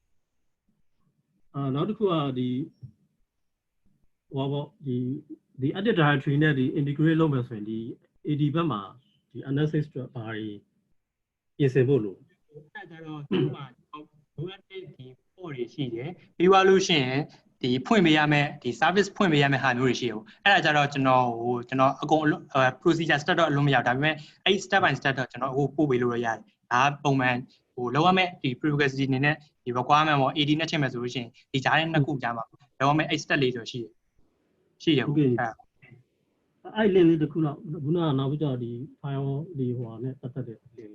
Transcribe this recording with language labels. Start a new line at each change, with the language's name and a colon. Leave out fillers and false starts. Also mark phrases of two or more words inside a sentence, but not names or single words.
Burmese: နောက်တစ်ခုကဒီဟောပေါ့ဒီ
English: edit directory
Burmese: နဲ့ဒီ integrate လုပ်မယ်ဆိုရင်ဒီ AD ဘက်မှာဒီ NSX အတွက်ဘာတွေပြင်ဆင်ဖို့လို့ အဲ့ဒါတော့သူ့မှာလိုအပ်တဲ့ဒီ port တွေရှိတယ်ပြီးသွားလို့ရှိရင်ဒီဖွင့်ပေးရမယ်ဒီ service ဖွင့်ပေးရမယ်ဟာမျိုးတွေရှိတယ်အဲ့ဒါကြတော့ကျွန်တော်အကုန်
English: procedure step
Burmese: တော့အလုံးမရဒါပေမဲ့အဲ့
English: step by step
Burmese: တော့ကျွန်တော်ပို့ပေးလို့ရတယ်ဒါပုံမှန်လောက်ရမယ်ဒီ prerequisite အနေနဲ့ဒီ requirement ပေါ့ AD နဲ့ချိန်မယ်ဆိုလို့ရှိရင်ဒီကြားထဲနှစ်ခုကြားမှာလောက်ရမယ် အဲ့ step လေးဆိုရှိတယ် ဟုတ်ကဲ့အဲ့ link လေးတစ်ခုတော့ခုနကနောက်ပြီးတော့ဒီ file လေးဟိုဟာနဲ့ပတ်သက်တဲ့ link လေး